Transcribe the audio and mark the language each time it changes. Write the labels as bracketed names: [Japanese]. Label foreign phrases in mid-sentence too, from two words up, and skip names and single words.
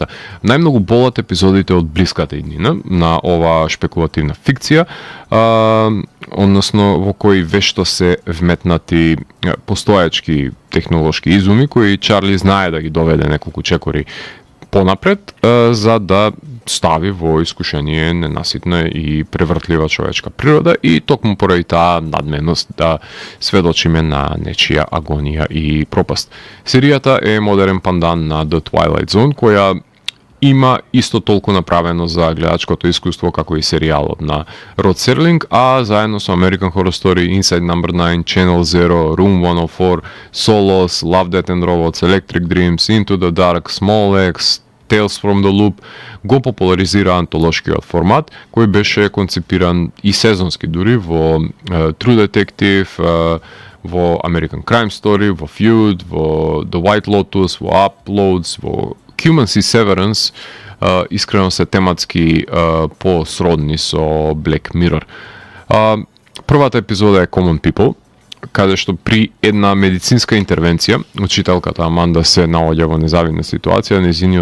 [Macedonian] Најмногу болат епизодите од блиската иднина на ова шпекулативна фикција, односно во кои вешто се вметнати постојачки технолошки изуми кои Чарли знае да ги доведе неколку чекори понапред, за да стави во искушение ненаситна и превртлива човечка природа и токму поради таа надменост да сведочиме на нечија агонија и пропаст. Серијата е модерен пандан на The Twilight Zone, која има исто толку направено за гледачкото искуство како и серијалот на Род Серлинг, а заедно со American Horror Story, Inside Number 9, Channel Zero, Room 104, Solos, Love, Death and Robots, Electric Dreams, Into the Dark, Small X, Tales from the Loop го популаризира антолошкиот формат, кој беше концепиран и сезонски дури во True Detective, во American Crime Story, во Feud, во The White Lotus, во Uploads, во Humans и Severance, искрено се тематски посродни со Black Mirror. Првата епизода е Common People, каде што при една медицинска интервенција, учителката Аманда се наоѓа во незавидна ситуација, нејзиниот